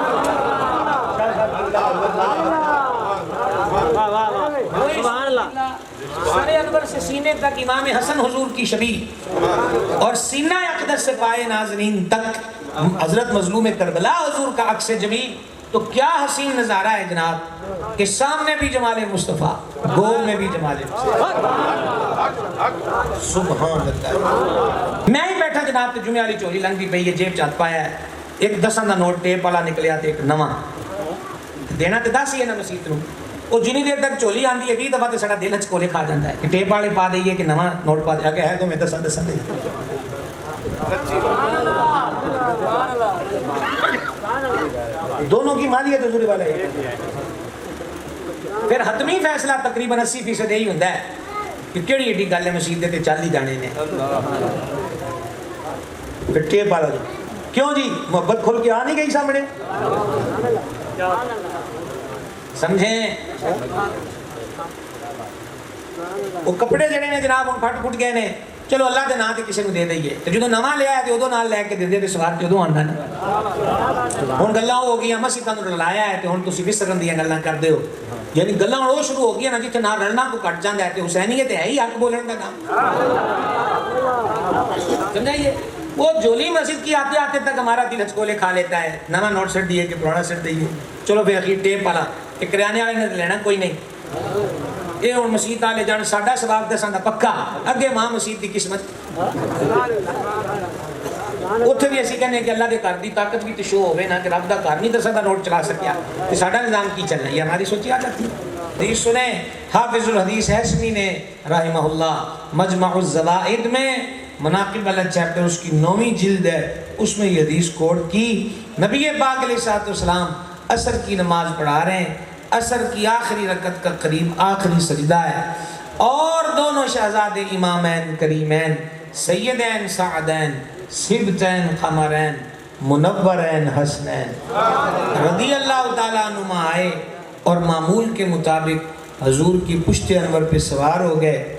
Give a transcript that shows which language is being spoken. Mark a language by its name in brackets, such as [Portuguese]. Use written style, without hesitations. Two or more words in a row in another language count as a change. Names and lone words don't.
[Urdu] سر انور سے سینے تک امام حسن حضور کی شبیہ، اور سینہ اقدس سے پائے ناظرین تک حضرت مظلوم کربلا حضور کا عکس جمیل۔ تو کیا حسین نظارہ ہے جناب کہ سامنے بھی جمال مصطفیٰ، گود میں بھی جمال مصطفیٰ۔ [Arabic] سبحان اللہ۔ [Punjabi] میں ہی بیٹھا جناب تو جمعہ والی چولی لنگ بھی پئی ہے، جیب چات پایا ہے، ایک 10 دا نوٹ ٹیپ والا نکلیا تے ایک نواں دینا تے 10 ہی ہے نا مسیت نو۔ وہ جنی دیر تک چولی آندی ہے 20 دفعہ تے ساڈا دل چکولے کھا جاندا ہے کہ ٹیپ والے پا دئیے کہ نواں نوٹ پا دیا کہ ہے تو میں 10 دے۔ [Urdu] دونوں کی مالیت حضور والا ہے۔ پھر حتمی فیصلہ تقریباً 80% یہی ہوتا ہے کہ [Punjabi] کیڑی ایڈی گل ہے مسجد تے چل ہی جانے نے۔ پھر ٹیپ والا کیوں جی محبت کھل کے آ نہیں گئی سامنے، سمجھیں؟ وہ کپڑے جڑے نے جناب ہن پھٹ پھٹ گئے نے، چلو اللہ دے نام تے کسی نوں دے دئیے، تے جدوں نواں لیا تے اودوں نال لے کے دے تے سواد تے اودوں آندا نا۔ ہن گلاں ہو گئیاں مسجداں نوں رلایا ہے تے ہن تسی وسرن دیاں گلاں کردے ہو، یعنی گلاں ہن او شروع ہو گئیاں نا جتھے نہ رلنا کو کٹ جاندا ہے تے حسینیت ہے ہی حق بولن دا کام۔ [Urdu] سمجھائیے؟ وہ جولی مسجد کی آتے آتے تک ہمارا دل ہچکولے کھا لیتا ہے، [Punjabi] نواں نوٹ سٹ دیے کہ پرانا سٹ دیے، چلو پھر اخیر ٹیپ والا کہ کریانے والے نے لینا کوئی نہیں۔ یہ ہوں مسیت والے جان ساڈا ثواب دساں دا پکا، اگے ماں مسیت دی قسمت۔ اتھے بھی اسی کہنے کہ اللہ دے گھر دی طاقت بھی تے شو ہوے نا کہ رب دا گھر نہیں 10 دا نوٹ چلا سکیا تے ساڈا نظام کی چلنا، [Urdu] یہ ہماری سوچی آ جاتی ہے۔ حدیث سنیں حافظ الحدیث حسنی نے [Arabic] رحمہ اللہ [Urdu] مجمع الزوائد میں مناقب والا چیپٹر اس کی 9ویں جلد ہے، اس میں یہ حدیث کوٹ کی۔ نبی پاک [Arabic] علیہ السلام [Urdu] عصر کی نماز پڑھا رہے ہیں، عصر کی آخری رکعت کا قریب آخری سجدہ ہے، اور دونوں شہزادے امامین کریمین سیدین سعدین سبتین قمرین منورین حسنین [Arabic] رضی اللہ تعالیٰ عنہما [Urdu] آئے اور معمول کے مطابق حضور کی پشت انور پہ سوار ہو گئے۔